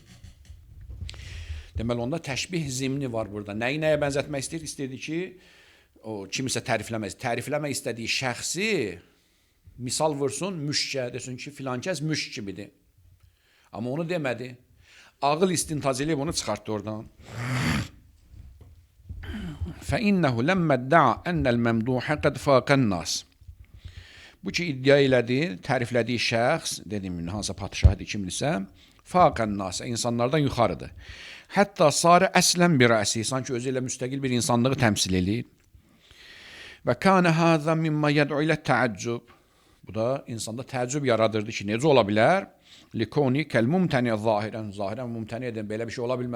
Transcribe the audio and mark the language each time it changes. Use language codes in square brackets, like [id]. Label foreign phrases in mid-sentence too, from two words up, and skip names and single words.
[az] Deməli onda təşbih zimni var burada. Nəyi nəyə bənzətmək istəyir? İstəyirdi ki, o kimisə tərifləmək istədiyi şəxsi misal vursun müşkə, desin ki, filan kəs müşk kimidir. Amma onu demədi. Ağıl istintac eləyib onu çıxartdı oradan. [ar] فَإِنَّهُ لَمَّا ادَّعَى أَنَّ الْمَمْدُوحَ قَدْ فَاقَ النَّاسِ. [az] Bu ki iddia elədi, təriflədiyi şəxs, dediyim hansısa padşahdır kimdirsə, [ar] فَاقَ النَّاسِ, [az] insanlardan yuxarıdır. Hətta sarı əslən bir rəsi, sanki özü ilə müstəqil bir insanlığı təmsil eləyir. [ar] وكان هذا مما يدعو إلى التعجب. [az] Bu da insanda təəccüb yaradırdı ki, necə ola bilər? [ar] لكونه كالممتنع ظاهرا. [az] Zahirən mumtəni edən belə bir şey ola bilməz.